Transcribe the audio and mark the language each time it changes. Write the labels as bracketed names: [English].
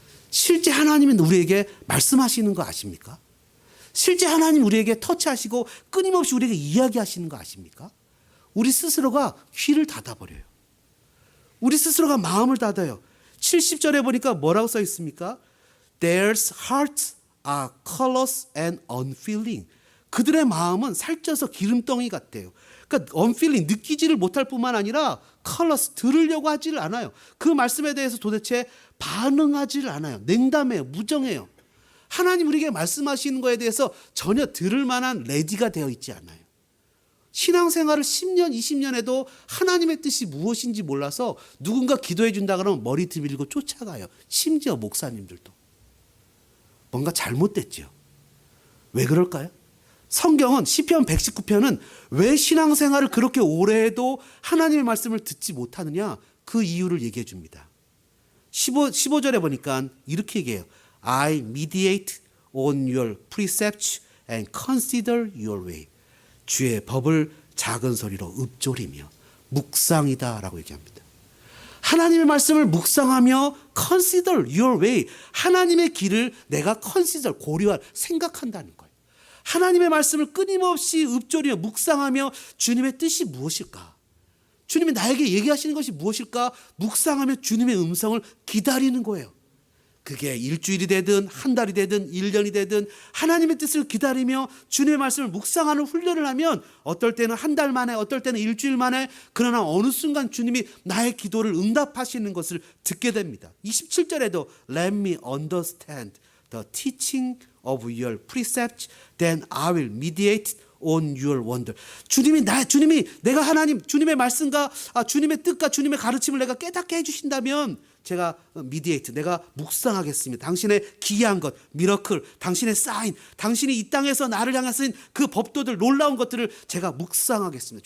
[Korean] 실제 하나님은 우리에게 말씀하시는 거 아십니까? 실제 하나님 우리에게 터치하시고 끊임없이 우리에게 이야기하시는 거 아십니까? 우리 스스로가 귀를 닫아버려요. 우리 스스로가 마음을 닫아요. 70절에 보니까 뭐라고 써 있습니까? [English] Their hearts are callous and unfeeling. [Korean] 그들의 마음은 살쪄서 기름덩이 같대요. 그러니까 [English] unfeeling, [Korean] 느끼지를 못할 뿐만 아니라 [English] callous, [Korean] 들으려고 하지를 않아요. 그 말씀에 대해서 도대체 반응하지를 않아요. 냉담해요. 무정해요. 하나님 우리에게 말씀하시는 거에 대해서 전혀 들을 만한 레디가 되어 있지 않아요. 신앙생활을 10년, 20년 해도 하나님의 뜻이 무엇인지 몰라서 누군가 기도해 준다 그러면 머리띠 밀고 쫓아가요. 심지어 목사님들도. 뭔가 잘못됐죠. 왜 그럴까요? 성경은 시편 119편은 왜 신앙생활을 그렇게 오래 해도 하나님의 말씀을 듣지 못하느냐 그 이유를 얘기해 줍니다. 15절에 보니까 이렇게 얘기해요. [English] I meditate on your precepts and consider your way. [Korean] 주의 법을 작은 소리로 읊조리며 묵상이다 라고 얘기합니다. 하나님의 말씀을 묵상하며 [English] consider your way. [Korean] 하나님의 길을 내가 [English] consider, [Korean] 고려할, 생각한다는 거예요. 하나님의 말씀을 끊임없이 읊조리며 묵상하며 주님의 뜻이 무엇일까? 주님이 나에게 얘기하시는 것이 무엇일까? 묵상하며 주님의 음성을 기다리는 거예요. 그게 일주일이 되든 한 달이 되든 1년이 되든 하나님의 뜻을 기다리며 주님의 말씀을 묵상하는 훈련을 하면 어떨 때는 한 달 만에 어떨 때는 일주일 만에 그러나 어느 순간 주님이 나의 기도를 응답하시는 것을 듣게 됩니다. 27절에도 [English] Let me understand the teaching of your precepts, then I will meditate on your wonder. [Korean] 주님이 내가 하나님 주님의 말씀과 주님의 뜻과 주님의 가르침을 내가 깨닫게 해주신다면 제가 미디에이트, 내가 묵상하겠습니다. 당신의 기이한 것, 미러클, 당신의 사인, 당신이 이 땅에서 나를 향해서 그 법도들, 놀라운 것들을 제가 묵상하겠습니다.